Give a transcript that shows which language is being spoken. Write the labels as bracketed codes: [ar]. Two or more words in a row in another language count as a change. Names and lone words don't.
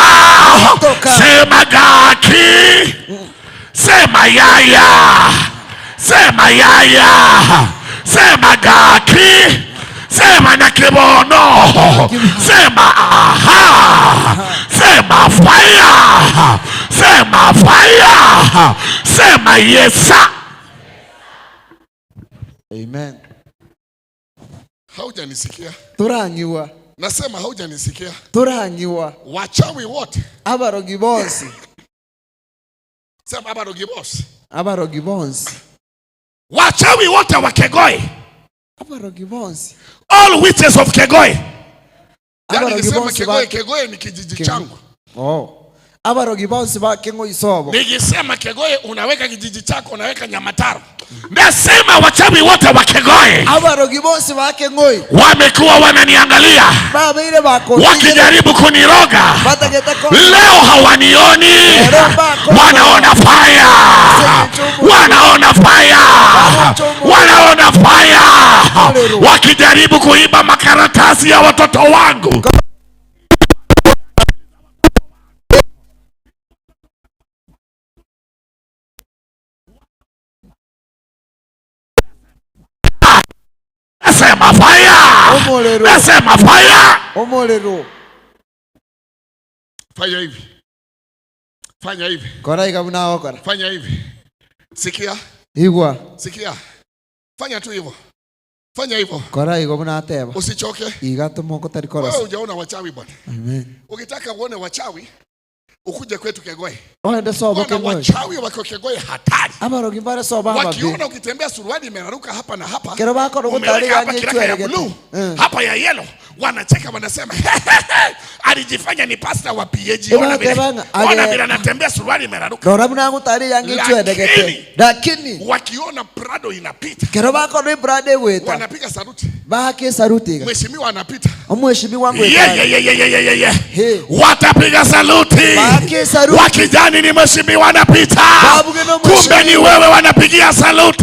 [sw] Sema gaki, sema yaya, sema yaya, sema gaki, sema na kibono, sema aha, sema fire, sema fire, sema yesa. Amen. Haujanisikia? [guz] Turangiwa. [sw] Nasema haujanisikia? [guz] Turangiwa. [sw] Wachawi wote. [guz] Abarogi bonsi. Sema abarogi bonsi. Abarogi bonsi. [sw] Wachawi wote wa Kegoi. [guz] Abarogi bonsi. [en] All witches of Kegoi. [sw] Yani nikisema Kegoi, Kegoi ni kijiji changu. Oh. [guz] Abarogi bonsi ba Kengo Isobo. [sw] Nikisema Kegoi unaweka kijiji chako, unaweka Nyamataro. Nasema wachawi wote wa Kegoi. [guz] Abarogi bonsi ba Kengoi. [sw] Wamekuwa wananiangalia, [guz] baba ile bako [sw] wakijaribu kuniroga. Leo hawanioni. Wanaona fire. Wanaona fire. Wanaona fire. Wakijaribu kuiba makaratasi ya watoto wangu. Nasema fire. Nasema fire. [guz] Omolero. [sw] Fanya hivi. Fanya hivi. [guz] Kora ikabuna okora. [sw] Fanya hivi. Sikia. [guz] Igwa. [sw] Sikia. Fanya tu hivyo. Fanya hivyo. [guz] Kora ikabuna ateba. [sw] Usichoke. [guz] Igato moko tari kora. [sw] Wewe hujaona wachawi bwana. Amen. Ukitaka uone wachawi, ukuje kwetu Kegoi. [guz] Oende soba Kegoi. [sw] Wachawi wako Kegoi hatari. [guz] Abarogi bare soba hapa. [sw] Wakiona ukitembea suruali imeraruka hapa na hapa. [guz] Kero bako ndo kutari [sw] hapa kiraka ya blue. Hapa ya yellow. Wanacheka wanasema alijifanya ni pastor wa PAG. Ona bila anatembea suruali imeraruka. [guz] Kero buna ngutari yangi chwedegete. [sw] Lakini wakiona Prado inapita. [guz] Kero bako ndo Prado weta. [sw] Wanapiga saruti. [guz] Baki saruti. [sw] Mheshimiwa anapita. Mheshimiwa wangu yeah. Watapiga saluti. Wakijani ni mheshimiwa anapita. Kumbe ni wewe wanapigia saluti.